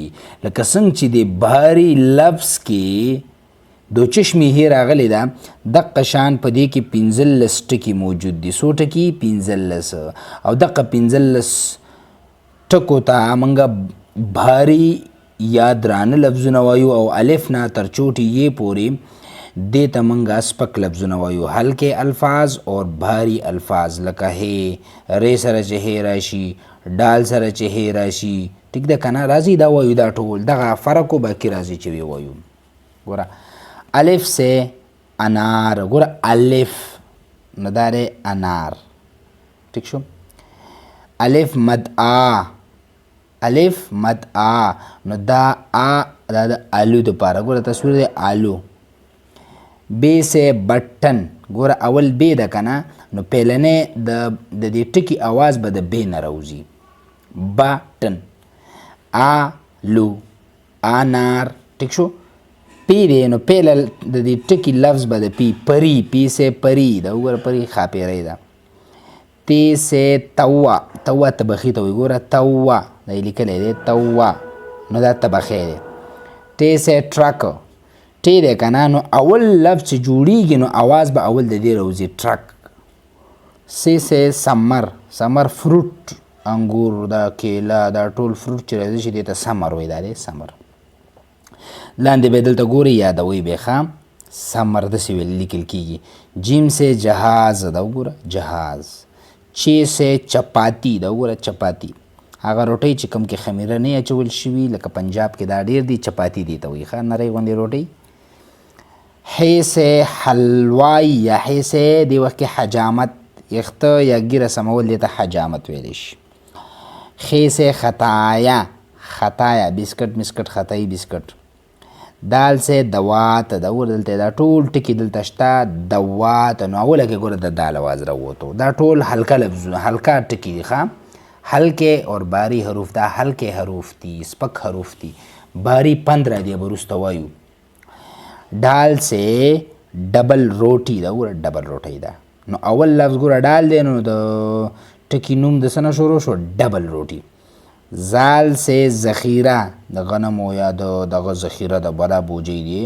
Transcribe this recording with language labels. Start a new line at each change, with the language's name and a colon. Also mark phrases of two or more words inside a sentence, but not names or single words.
Pashto: لکه څنګه چې د بحري لفظ کې دو چشمې هې راغلی ده، دقه شان په دې کې 15 ټکي موجود دي. څو ټکي؟ 15. او دقه 15 ټکو ته موږ بحري یا درانه لفظونه وایو، او الف نه تر چوټې یې پورې دې ته موږ سپک لفظونه وایو.
Urdu: هلکې الفاظ اور بھاری الفاظ،
Pashto: لکه هې ری سره چې هې راشي، ډال سره چې هې راشي. ټیک ده که نه؟ راځي دا وایو، دا ټول دغه فرق و باقي راځي چې وایو. ګوره
Urdu: الف سے انار،
Pashto: ګوره الف نو دا دی انار. ټیک شو؟ الف مد آ، الف مد آ نو دا آ دا د آلو دپاره. ګوره تصویر دی آلو.
Urdu: ب سے بٹن،
Pashto: ګوره اول ب ده که نه، نو پیلنی د دې ټکي اواز به د ب نه راوځي. بټن، آلو، انار. ټیک شو؟ پی دی نو پیله د دې ټکي لفظ به د پی. پری،
Urdu: پی سے پری
Pashto: ده، وګوره پری خاپیری ده.
Urdu: تی سے توا،
Pashto: توا تبخي ته وایي. ګوره توا دا یې لیکلی دی توا، نو دا تبخی دی.
Urdu: تی سے ټرک،
Pashto: ټی دی که نه، نو اول لفظ چې جوړیږي نو اواز به اول د دې راوځي ټرک.
Urdu: سی سے سمر،
Pashto: سمر فروټ، انګور، دا کیله، دا ټول فروټ چې راځي چې دې ته سمر وایي. دا دی سمر. لاندې به دلته ګورئ یادوئ به ښه، سمر داسې لیکل کېږي.
Urdu: جیم سے جهاز
Pashto: ده، وګوره جهاز.
Urdu: چی سے چپاتی
Pashto: ده، وګوره چپاتی. هغه روټۍ چې کوم کې خمیره نه اچول شوي، لکه پنجاب کې دا ډېر دي، چپاتی دې ته وایي ښه، نری غوندې روټۍ.
Urdu: حی سے حلوائی،
Pashto: یا
Urdu: حی سے
Pashto: دې وخت کې حجامت، یخته یا ګیره سمول دې ته حجامت ویلی شي.
Urdu: خی سے خطایا،
Pashto: خطایا بسکټ مسکټ، خطایي بسکټ.
Urdu: دال سے دوات
Pashto: ده، ګوره دلته دا ټول ټکي دلته شته. دوات نو اوله کې ګوره د دال اواز راووتو. دا ټول هلکه لفظونه، هلکه ټکي دي ښه.
Urdu: ہلکے اور بھاری حروف،
Pashto: دا ہلکے حروف دي، سپک حروف دي. بھاری 15 دی به وروسته وایو.
Urdu: ډال سے ډبل روټي
Pashto: ده، ګوره ډبل روټۍ ده. نو اول لفظ ګوره ډال دی، نو د ټکي نوم د څه نه شروع شو؟ ډبل روټي.
Urdu: زال سے ذخیره،
Pashto: د غنمو یا دغه ذخیره د بلا بوجۍ دی.